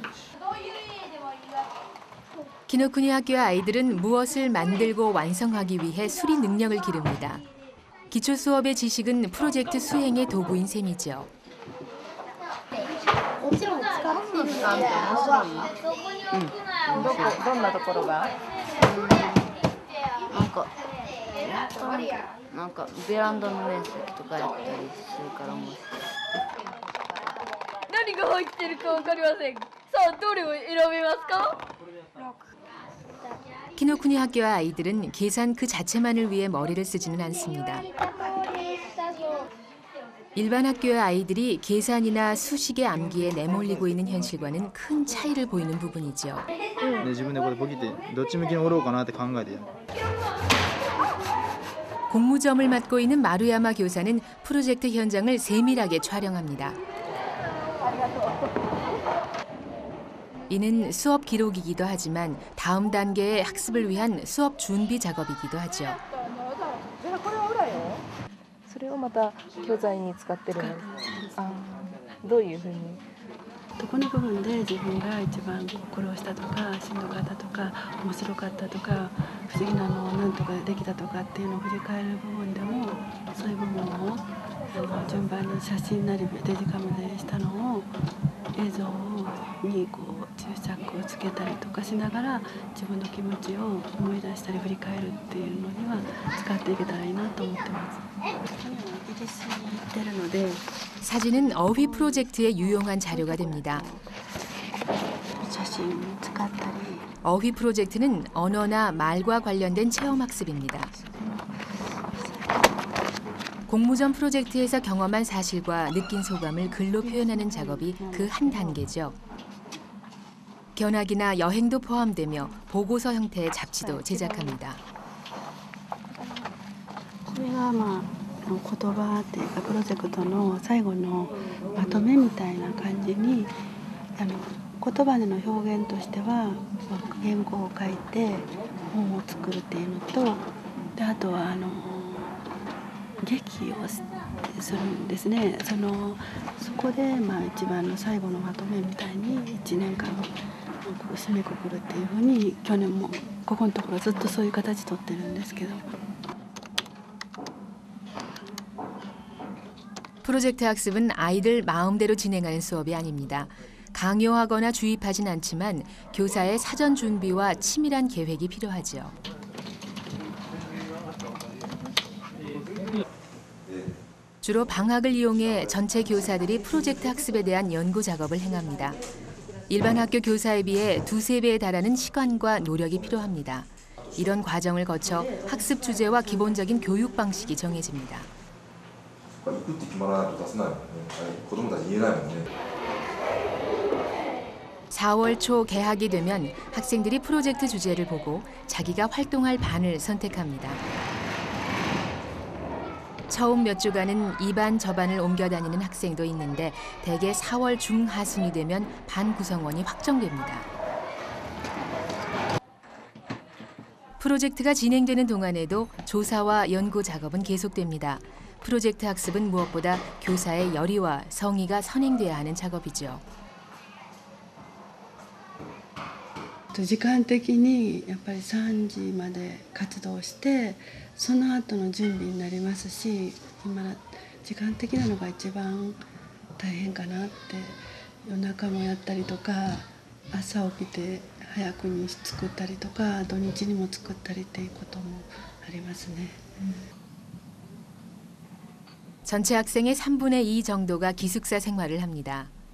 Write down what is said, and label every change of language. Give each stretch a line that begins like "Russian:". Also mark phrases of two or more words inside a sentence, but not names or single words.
Korean: 키노쿠니 학교 아이들은 무엇을 만들고 완성하기 위해 수리 능력을 기릅니다. 기초 수업의 지식은 프로젝트 수행의 도구인 셈이죠.
Japanese: どんなところが？なんかベランダの面積とかやったりするから面白い。何が入ってるかわかりません。さあどれを選べますか？
Korean: 키노쿠니 학교 아이들은 계산 그 자체만을 위해 머리를 쓰지는 않습니다. 일반 학교의 아이들이 계산이나 수식의 암기에 내몰리고 있는 현실과는 큰 차이를 보이는 부분이죠.
Japanese: 自分でこれポキってどっち向きに折ろうかなって考えて。
Korean: 공무점을 맡고 있는 마루야마 교사는 프로젝트 현장을 세밀하게 촬영합니다. 이는 수업 기록이기도 하지만 다음 단계의 학습을 위한 수업 준비 작업이기도 하죠.
Japanese: それをまた教材に使ってるの。どういうふうに？どこの部分で自分が一番苦労したとかしんどかったとか面白かったとか不思議なのをなんとかできたとかっていうのを振り返る部分でもそういう部分を順番に写真なりデジカメでしたのを映像にこう注釈をつけたりとかしながら自分の気持ちを思い出したり振り返るっていうのには使っていけたらいいなと思ってます。
Korean: 사진은 어휘 프로젝트에 유용한 자료가 됩니다. 어휘 프로젝트는 언어나 말과 관련된 체험학습입니다. 공모전 프로젝트에서 경험한 사실과 느낀 소감을 글로 표현하는 작업이 그 한 단계죠. 견학이나 여행도 포함되며 보고서 형태의 잡지도 제작합니다.
Japanese: これが言葉っていうかプロジェクトの最後のまとめみたいな感じに言葉での表現としては原稿を書いて本を作るっていうのとであとは劇をするんですね。そこで一番の最後のまとめみたいに1年間締めくくるっていうふうに去年もここのところずっとそういう形取ってるんですけど。
Korean: 프로젝트 학습은 아이들 마음대로 진행하는 수업이 아닙니다. 강요하거나 주입하진 않지만 교사의 사전 준비와 치밀한 계획이 필요하죠. 주로 방학을 이용해 전체 교사들이 프로젝트 학습에 대한 연구 작업을 행합니다. 일반 학교 교사에 비해 2~3배에 달하는 시간과 노력이 필요합니다. 이런 과정을 거쳐 학습 주제와 기본적인 교육 방식이 정해집니다.
Japanese: 行くって決まらないと出せないもんね。子供たちに言えないもんね。
Korean: 4월 초 개학이 되면 학생들이 프로젝트 주제를 보고 자기가 활동할 반을 선택합니다. 처음 몇 주간은 이 반 저 반을 옮겨 다니는 학생도 있는데 대개 4월 중하순이 되면 반 구성원이 확정됩니다. 프로젝트가 진행되는 동안에도 조사와 연구 작업은 계속됩니다. 프로젝트 학습은 무엇보다 교사의 열의와 성의가 선행돼야 하는 작업이죠.
Japanese: 時間的にやっぱり3時まで活動してその後の準備になりますし今時間的なのが一番大変かなって夜中もやったりとか朝起きて早くに作ったりとか土日にも作ったりっていうこともありますね。
Korean: 전체 학생의 3분의 2 정도가 기숙사 생활을 합니다.